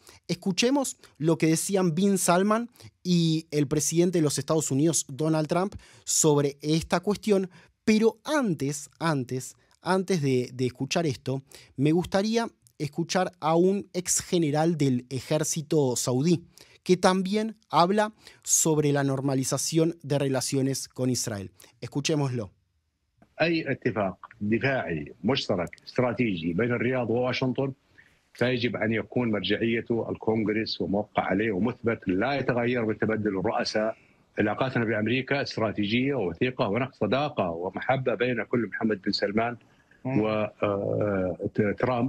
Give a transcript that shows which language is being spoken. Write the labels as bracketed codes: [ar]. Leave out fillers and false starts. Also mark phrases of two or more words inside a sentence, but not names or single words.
[es] Escuchemos lo que decían bin Salman y el presidente de los Estados Unidos, Donald Trump, sobre esta cuestión, pero antes de escuchar esto, me gustaría escuchar a un ex general del ejército saudí, que también habla sobre la normalización de relaciones con Israel. Escuchémoslo. [ar] أي اتفاق دفاعي مشترك استراتيجي بين الرياض وواشنطن فيجب أن يكون مرجعيته الكونغرس وموقع عليه ومثبت لا يتغير بتبدل الرؤساء. علاقاتنا بأمريكا استراتيجية ووثيقة ونقص صداقة ومحبة بين كل محمد بن سلمان وترامب.